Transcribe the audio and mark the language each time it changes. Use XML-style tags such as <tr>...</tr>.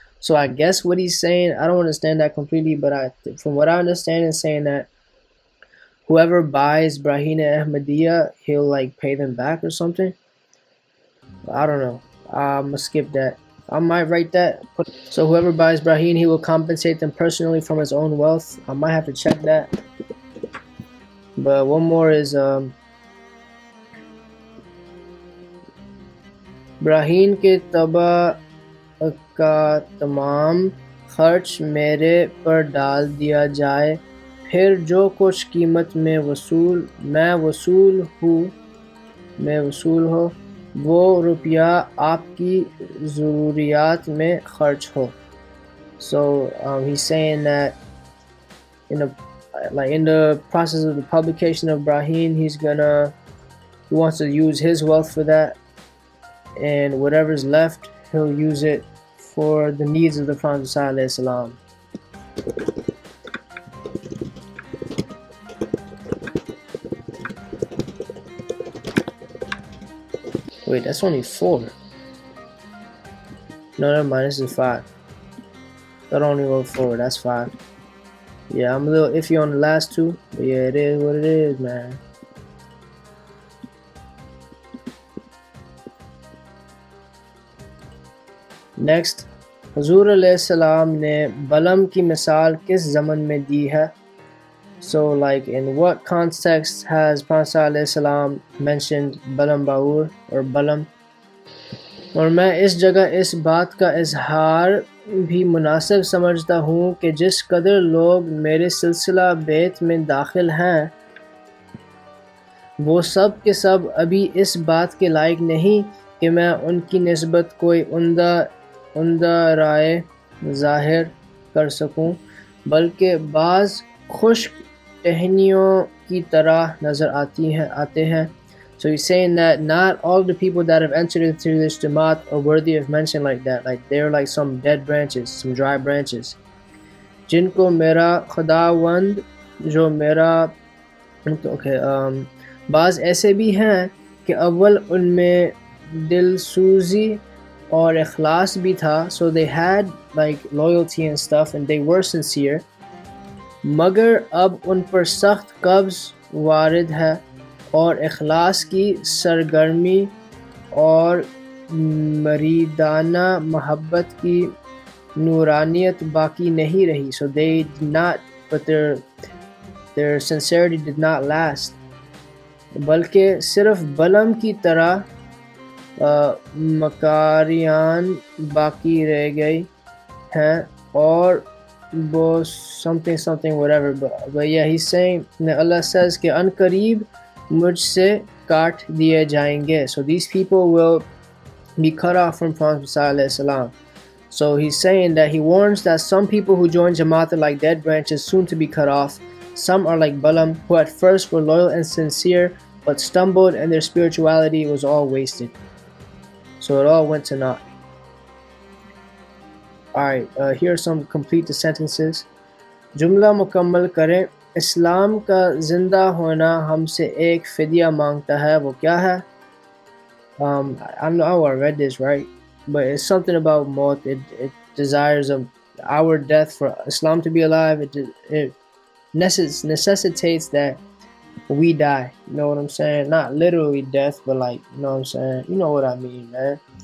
<en>So I guess what he's saying, I don't understand that completely, but from what I understand, is saying that whoever buys Brahina Ahmadiyya, he'll like pay them back or something. I don't know. I'm gonna skip that. I might write that. So whoever buys Braheen, he will compensate them personally from his own wealth. I might have to check that.</en> <hi>But one more is Braheen के तबा का तमाम खर्च मेरे पर डाल दिया जाए, फिर जो कुछ कीमत में मैं वसूल हो वो रुपया आपकी ज़रूरियात में खर्च हो.</hi> <en>So he's saying that in the process of the publication of Braheen, he wants to use his wealth for that, and whatever's left he'll use it for the needs of the Prophet sallallahu alaihi wasallam. Wait, that's only 4. No, never mind, this is 5. That only wrote 4, that's 5. Yeah, I'm a little iffy on the last 2, but yeah, it is what it is, man. Next,</en> <hi>हुजूर अलैहिस्सलाम ने बलम की मिसाल किस ज़मन में दी है?</hi> <en>So like in what context has Prophet अलैहिस्सलाम mentioned Balaam Baur और Balaam?</en> <hi>और मैं इस जगह इस बात का इजहार भी मुनासिब समझता हूँ कि जिस कदर लोग मेरे सिलसिला बेत में दाखिल हैं वो सब के सब अभी इस बात के लायक नहीं कि मैं उनकी निस्बत कोई उम्दा राय ज़ाहिर कर सकूं, बल्कि बाज़ खुश्क टहनियों की तरह नज़र आते हैं.</hi> <en>So he's saying that not all the people that have entered into this Jamaat are worthy of mention like that. Like they're like some dead branches, some dry branches.</en> <hi>जिनको मेरा खुदावंद जो मेरा okay, बाज़ ऐसे भी हैं कि अव्वल उनमें दिलसूज़ी और इखलास भी था.</hi> <en>So they had like loyalty and stuff and they were sincere.</en> <hi>मगर अब उन पर सख्त कब्ज़ वारिद है और इखलास की सरगर्मी और मरीदाना मोहब्बत की नूरानियत बाकी नहीं रही.</hi> <en>So they did not, but their sincerity did not last.</en> <hi>बल्कि सिर्फ बलम की तरह मकारियान बाकी रह गई हैं और वो</hi> <en>something whatever. But yeah, he's saying that Allah says</en> <hi>कि अनकरीब मुझसे काट दिए जाएंगे.</hi> <en>So these people will be cut off from Prophet ﷺ. So he's saying that he warns that some people who join Jamaat are like dead branches soon to be cut off. Some are like Balaam, who at first were loyal and sincere, but stumbled and their spirituality was all wasted. So it all went to naught. Alright, here are some complete the sentences.</en> <hi>जुमला मुकम्मल करें. इस्लाम का ज़िंदा होना हमसे एक फ़िदिया मांगता है, वो क्या है?</hi> <en>I know I read this right, but it's something about maut. It desires our death for Islam to be alive. It necessitates that we die. You know what I'm saying? Not literally death, but like, you know what I'm saying? You know what I mean, man.</en>